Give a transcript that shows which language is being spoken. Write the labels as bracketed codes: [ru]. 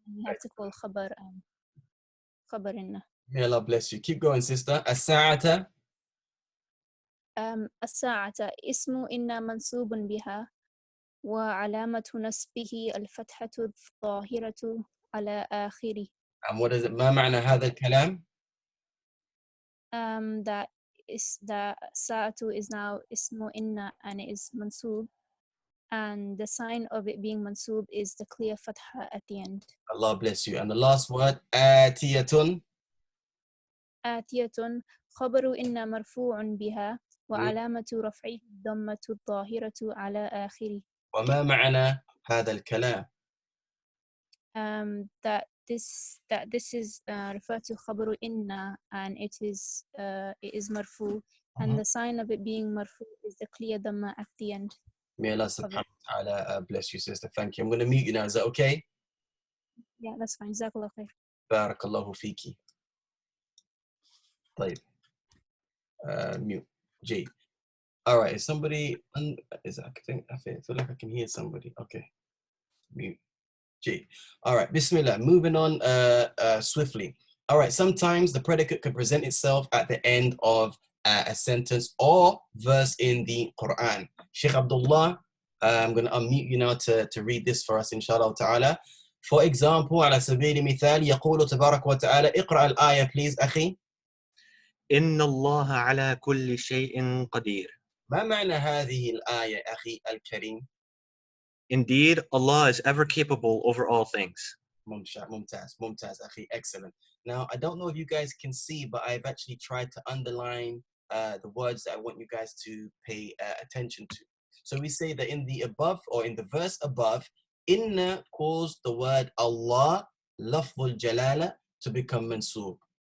[en] We have to call khabar inna. May Allah bless you. Keep going, sister. [ar] As-sa'ata. الساعة اسم إن منصوب بها وعلامة نصبه الفتحة الظاهرة على آخره. [en] And what is it? [ar] ما معنى هذا الكلام? [en] That is the ساعة is now اسم إن and it is منصوب, and the sign of it being منصوب is the clear fatha at the end. Allah bless you. And the last word, آتية. [ar] آتية خبر إن مرفوع بها وعلامة رفعه الضمة الظاهرة على آخره. وما معنى هذا الكلام? [en] That this is referred to خبر إن, and it is مرفوع, and the sign of it being marfu is the clear dhamma at the end. May Allah subhanahu wa ta'ala bless you, sister. Thank you. I'm going to mute you now. Is that okay? Yeah, that's fine. [ar] Jazakallah khair. Barakallahu fiki. [en] طيب. Mute. G. All right. Is somebody? I feel like I can hear somebody. Okay. Mute. G. All right. Bismillah. Moving on swiftly. All right. Sometimes the predicate can present itself at the end of a sentence or verse in the Quran. Sheikh Abdullah, I'm going to unmute you now to read this for us, inshallah ta'ala. For example, [ar] على سبيل المثال يقول تبارك وتعالى اقرأ الآية [en] please [ar] أخي. إن الله على كل شيء قدير. ما معنى هذه الآية أخي الكريم؟ [en] Indeed, Allah is ever capable over all things. [ar] ممتاز أخي, [en] excellent. Now, I don't know if you guys can see, but I've actually tried to underline the words that I want you guys to pay attention to. So we say that in the above, or in the verse above, inna caused the word Allah, lafzul jalala, to become mansoob.